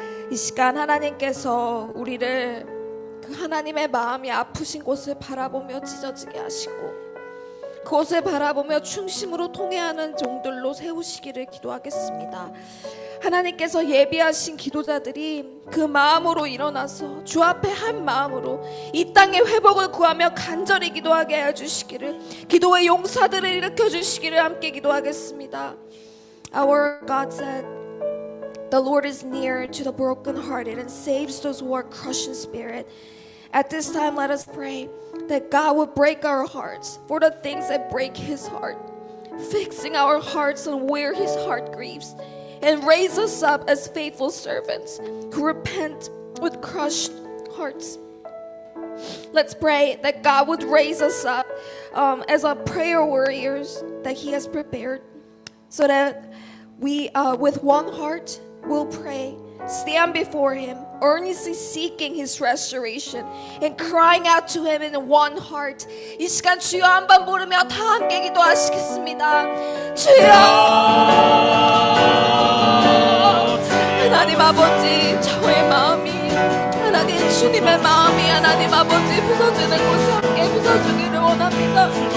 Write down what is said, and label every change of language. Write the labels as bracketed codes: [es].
[ko] 이 시간 하나님께서 우리를 그 하나님의 마음이 아프신 곳을 바라보며 찢어지게 하시고 그곳을 바라보며 충심으로 통회하는 종들로 세우시기를 기도하겠습니다. 하나님께서 예비하신 기도자들이 그 마음으로 일어나서 주 앞에 한 마음으로 이 땅의 회복을 구하며 간절히 기도하게 해주시기를, 기도의 용사들을 일으켜 주시기를 함께 기도하겠습니다. [en] Our God said, "The Lord is near to the brokenhearted and saves those who are crushed in spirit." At this time, let us pray that God will break our hearts for the things that break His heart, fixing our hearts on where His heart grieves, and raise us up as faithful servants who repent with crushed hearts. Let's pray that God would raise us up as our prayer warriors that He has prepared, so that we, with one heart, will pray, stand before Him, earnestly seeking His restoration and crying out to Him in one heart. [ko] 이 시간 주여 한번 부르며 다 함께 기도하시겠습니다. 주여! 하나님 아버지, 저의 마음이 하나님 주님의 마음이 하나님 아버지 부서지는 곳에 함께 부서주기를 원합니다.